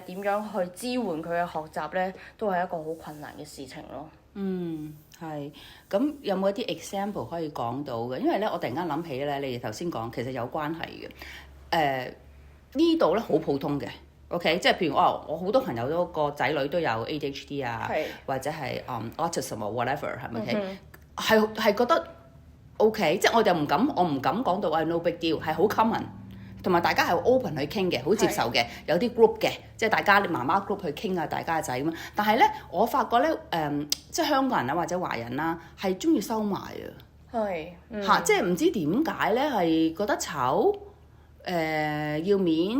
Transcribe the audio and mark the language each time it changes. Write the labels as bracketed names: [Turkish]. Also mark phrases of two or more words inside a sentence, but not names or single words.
[Cantonese] 點樣去支援佢嘅學習咧？都係一個好困難嘅事情咯。係，咁有冇一啲 example 可以講到嘅？因為咧，我突然間諗起咧，你哋頭先講其實有關係嘅。呢度咧好普通嘅 ，OK， 即係譬如我好多朋友都個仔女都有 ADHD 啊，或者係 [English] autism or whatever [Cantonese] 係咪？係覺得 OK，即係我唔敢講到 [English] no big deal， [Cantonese] 係好 common。同埋大家係 open 去傾嘅，好接受嘅，有啲 group 嘅，即係大家你媽媽 group 去傾下大家嘅仔咁。但係咧，我發覺咧，即係香港人啊或者華人啦，係中意收埋啊。嚇，即係唔知點解咧，係覺得醜，要面，